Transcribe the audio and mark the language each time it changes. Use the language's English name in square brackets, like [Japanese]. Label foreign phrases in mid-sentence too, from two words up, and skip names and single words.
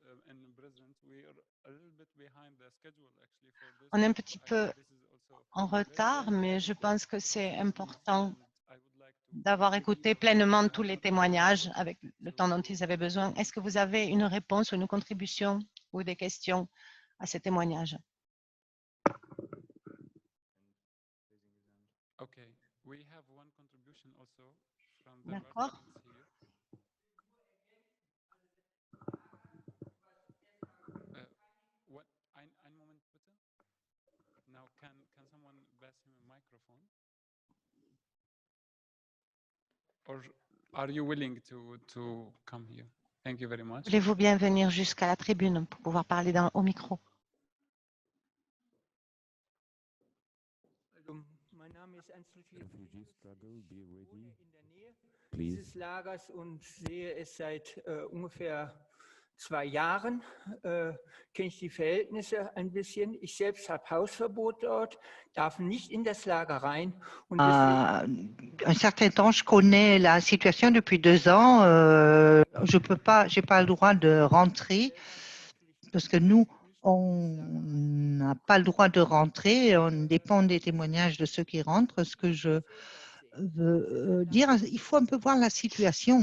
[French] On est un petit peu en retard, mais je pense que c'est important d'avoir écouté pleinement tous les témoignages avec le temps dont ils avaient besoin. Est-ce que vous avez une réponse ou une contribution ou des questions à ces témoignages? D'accord. [German] Ein Moment bitte. [English] Now can someone pass him a microphone? Or are you willing to come here? Thank you very much. [French] Voulez-vous bien venir jusqu'à la tribune pour pouvoir parler au micro? [German] Mein Name ist Ansel [English] Refugee struggle, be ready, [German] dieses [English] please. [German] Lagers und sehe es seit ungefähr 2 Jahren. Kenne ich die Verhältnisse ein bisschen. Ich selbst habe Hausverbot dort, darf nicht in das Lager rein. Und [French] Un certain temps, je connais la situation depuis 2 ans. Je peux pas, j'ai pas le droit de rentrer parce que nous, on n'a pas le droit de rentrer. On dépend des témoignages de ceux qui rentrent. Ce que je veux dire, il faut un peu voir la situation.